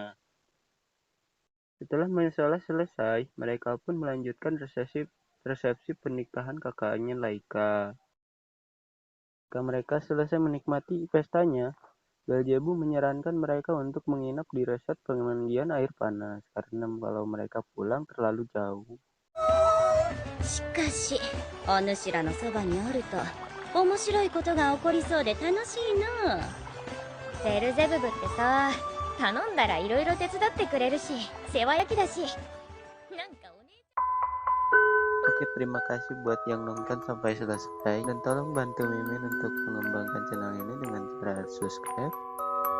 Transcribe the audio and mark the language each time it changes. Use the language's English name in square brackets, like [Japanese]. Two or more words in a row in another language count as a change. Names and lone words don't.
[Indonesian] Setelah masalah selesai, mereka pun melanjutkan resepsi pernikahan kakaknya Laika. Ketika mereka selesai menikmati pestanya, Belzebu menyarankan mereka untuk menginap di resort pemandian air panas karena kalau mereka pulang terlalu jauh. [Japanese] しかしお主らのそばにおると面白いことが起こりそうで楽しいの。ベルゼブブってさ、頼んだらいろいろ手伝ってくれるし世話焼きだし、なんかお姉ちゃん。 [Indonesian] Oke, terima kasih buat yang nonton sampai selesai dan tolong bantu Mimin untuk mengembangkan channel ini dengan cara subscribe,